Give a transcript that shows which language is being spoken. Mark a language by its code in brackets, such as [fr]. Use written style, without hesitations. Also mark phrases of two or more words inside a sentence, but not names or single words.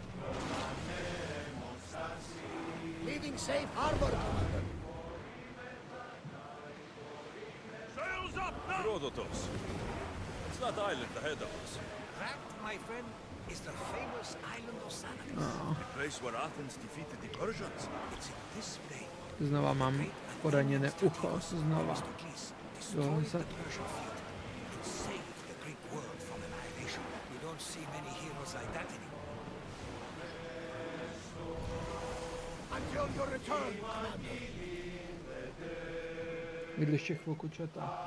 [en] Leaving safe harbor, Commander. Rhodotos. It's that island ahead of us. That, my friend, is the famous island of Sanakis. The place where Athens defeated the Persians. It's in this bay. [sk] Znova mám poranené ucho. Znova. Dovolím sa. [en] Save the Greek world from annihilation. We don't see many heroes like that anymore. Until your return, [sk] Vydržte chvíľku čata.